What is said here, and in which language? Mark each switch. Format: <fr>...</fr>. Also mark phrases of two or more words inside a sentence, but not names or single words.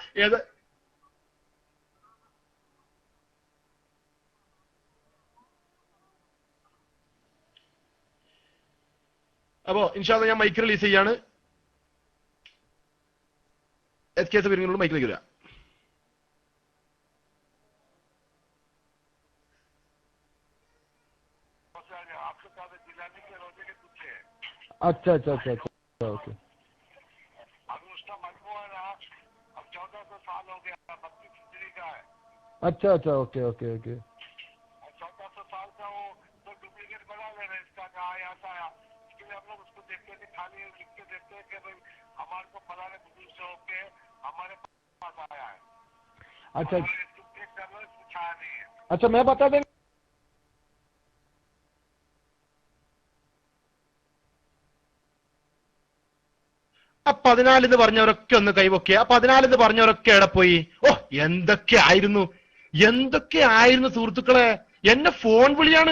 <ml>അപ്പോ</ml> <ar>إن شاء الله</ar> <ml>ഞാൻ മൈക്ക് റിലീസ് ചെയ്യാണ്. SKS വരുന്നതിനോട് മൈക്കിലേക്ക് വരിക.</ml> <hi>अच्छा अच्छा अच्छा अच्छा ओके। अभी उसका मजमूआ ना अब 1400 साल हो गया, 32 हिजरी का है। अच्छा अच्छा ओके ओके ओके। 1400 साल का हो तो डुप्लीकेट बना ले रहे इसका, कहा यहाँ से आया। इसके लिए हम लोग उसको देखते थे, खाली लिख के देखते हैं कि भाई हमारे को फलाने बुजुर्ग से होके हमारे पास आया है। अच्छा चेक कर लो, इसमें छाया नहीं है। अच्छा मैं बता दें</hi> <ml>ആ 14 എന്ന് പറഞ്ഞവരൊക്കെ ഒന്ന് കൈവൊക്കെ. ആ 14 എന്ന് പറഞ്ഞവരൊക്കെ എവിടെ പോയി? ഓ എന്തൊക്കെ ആയിരുന്നു സുഹൃത്തുക്കളെ. എന്നെ ഫോൺ വിളിയാണ്.</ml>